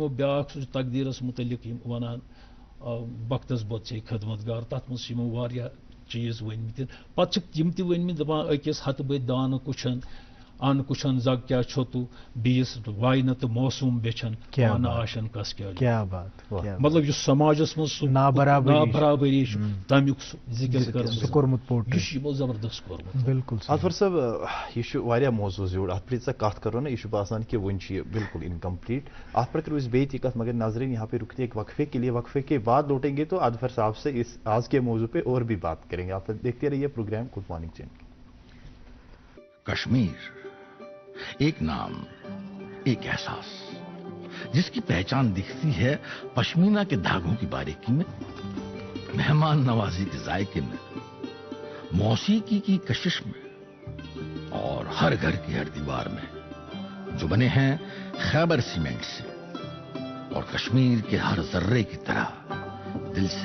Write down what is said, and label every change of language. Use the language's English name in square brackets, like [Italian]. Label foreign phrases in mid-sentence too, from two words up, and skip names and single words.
[Kashmiri] یِمو بیٛاکھ سُہ چھُ تقدیٖرس متعلق یِم ونان وقتس بوٚد ژے خدمتگار تتھ منٛز چھِ یِمو واریاہ چیٖز ؤنمٕتۍ پتہٕ چھِکھ یِم تہِ ؤنمٕتۍ دپان أکِس ہتہٕ بٔدۍ دانہٕ کُچھن ان کُچھن زگ کیٛاہ چھو تو بیٚیِس واینہٕ تہٕ موسوٗم بیچھن پانہٕ آشن کس کیٛاہ مطلب یُس سماجس منٛز سُہ نابرابری چھُ تمیُک ذِکر کوٚرمُت یہِ چھُ یِمو زبردست کوٚرمُت بالکل اطہر صٲب یہِ چھُ واریاہ موضوٗع زیوٗٹھ اتھ پٮ۪ٹھ ژٕ کتھ کرو نا یہِ چھُ باسان کہ وُنہِ چھُ یہِ بالکل انکمپلیٹ اتھ پر کرو أسۍ بیٚیہِ تہِ کتھ [Urdu] مگر ناظرین یہاں پہ رکتے ایک وقفے کے لیے وقفے کے بعد لوٹیں گے تو اظہر صاحب سے اس آج کے موضوع پہ اور بھی بات کریں گے آپ دیکھتے رہیے پروگرام [English] good morning [Urdu] چینل. کشمیر ایک نام ایک احساس جس کی پہچان دکھتی ہے پشمینہ کے دھاگوں کی باریکی میں مہمان نوازی کے ذائقے میں موسیقی کی کشش میں اور ہر گھر کی ہر دیوار میں جو بنے ہیں خیبر سیمنٹ سے اور کشمیر کے ہر ذرے کی طرح دل سے.